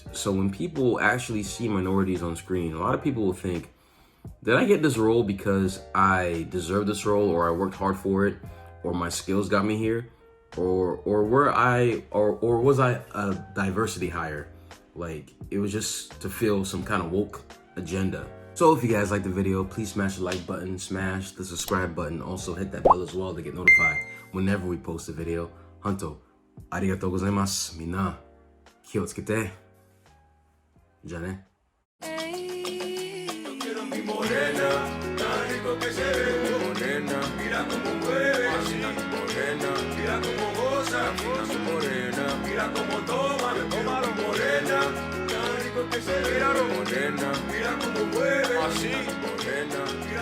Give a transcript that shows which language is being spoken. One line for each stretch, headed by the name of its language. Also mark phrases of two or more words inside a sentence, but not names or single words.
English: So when people actually see minorities on screen, a lot of people will think, did I get this role because I deserve this role, or I worked hard for it, or my skills got me here, or was I a diversity hire? Like, it was just to fill some kind of woke agenda. So if you guys like the video, please smash the like button, smash the subscribe button, also hit that bell as well to get notified whenever we post a video.
Japanese: ホント、ありがとうございます. Minna,気をつけて. じゃあね.
Spanish: Mira como mueve, morena, mira como goza, morena, mira como toma, morena, tan rico que se mira, morena, mira como mueve, así, morena.